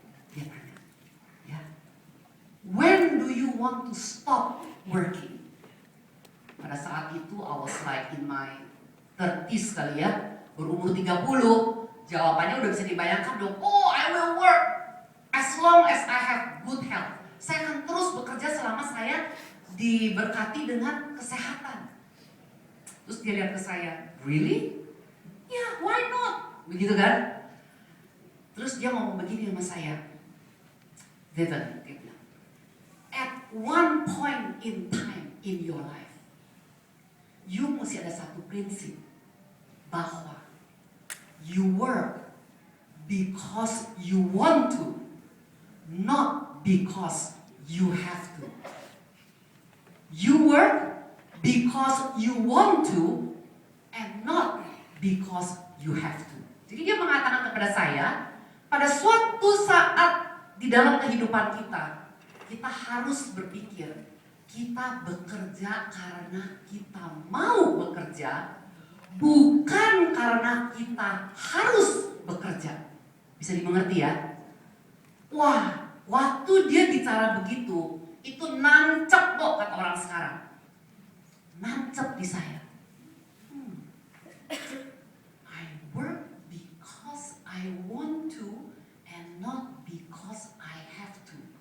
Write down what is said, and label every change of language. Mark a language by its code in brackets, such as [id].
[id] Dia tanya, ya. [en] When do you want to stop working? [id] pada saat itu [en] I was like in my 30s [id] kali ya, berumur 30, jawabannya udah bisa dibayangkan dong. [en] Oh, I will work as long as I have good health. [id] Saya akan terus bekerja selama saya diberkati dengan kesehatan. Terus dia lihat ke saya, [en] really? Yeah, why not? [id] Begitu kan? Terus dia ngomong begini sama saya, Vivian, dia bilang, [en] at one point in time in your life, you [id] mesti ada satu prinsip, bahwa [en] you work because you want to, not because you have to. You work because you want to, and not because you have to. [id] Jadi dia mengatakan kepada saya, pada suatu saat di dalam kehidupan kita, kita harus berpikir, kita bekerja karena kita mau bekerja, bukan karena kita harus bekerja. Bisa dimengerti ya? Wah, waktu dia bicara begitu, itu nancep kok kata orang sekarang. Nancep di saya. [en] I work because I want to and not because I have to.